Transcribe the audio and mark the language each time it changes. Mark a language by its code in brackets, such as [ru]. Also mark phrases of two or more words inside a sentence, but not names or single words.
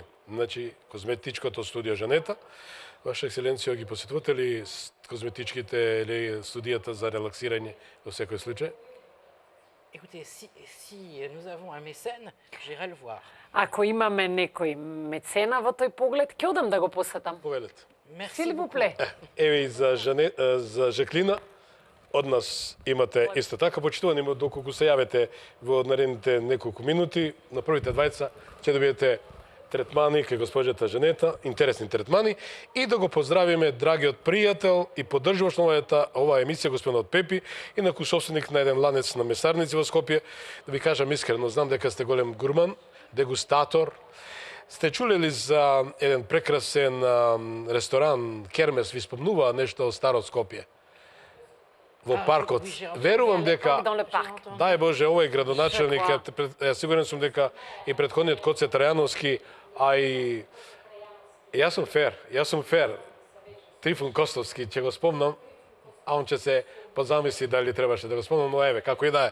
[mk] Значи, козметичкото студио Жанета, Ваша екселенција, ги посетувате ли козметичките или студијата за релаксирање во секој случај? [fr] Écoutez, si nous avons un mécène, j'irai le voir. [mk] Ако имаме некој мецена во тој поглед, ќе одам да го посетам. Повелете. [fr] Merci S'il vous beaucoup. plaît. [mk] Еве и за Жаклина, од нас имате исто така почитувани, доколку се јавите во наредните неколку минути, на првите двајца ќе добиете третмани кај госпоđата Жанета, интересни третмани, и да го поздравиме драгиот пријател и поддржуваш на оваа емисија, господинот Пепи, инаку собственик на еден ланец на месарници во Скопје. Да ви кажам искрено, знам дека сте голем гурман, дегустатор. Сте чули ли за еден прекрасен ресторан, Кермес, ви спомнува нешто од старо Скопје? Во паркот. Верувам дека [fr] Dans le parc. [mk] дај Боже, овој градоначелник, [fr] Je [mk] сигурен сум дека и претходниот Коце Трајановски, а и јас сум фер. Трифун Костовски, ќе го спомнам, а он ќе се позамисли дали требаше да го спомнам, но еве, како и да е.